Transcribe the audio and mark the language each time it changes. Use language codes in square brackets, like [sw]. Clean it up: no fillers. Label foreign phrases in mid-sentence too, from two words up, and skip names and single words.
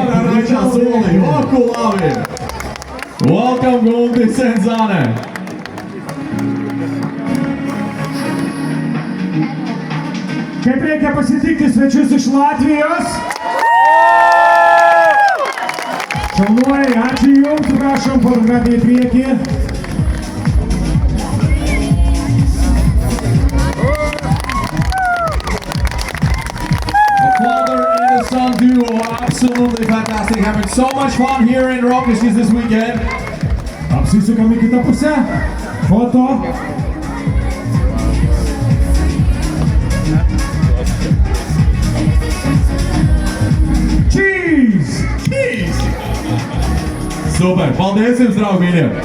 [en] Welcome, Kultis and Zana. [lt] Kaip reikia pasitikti svečius iš Latvijos? Šaunuoliai, ačiū jums, prašom fotografiją į priekį. [en] A father and a son duo, absolutely fantastic, having so much fun here in Rokiškis this weekend. [lt] Apsisukam į kitą pusę. Foto. Cheese! Cheese! [lv] Super, paldies jums, draugi!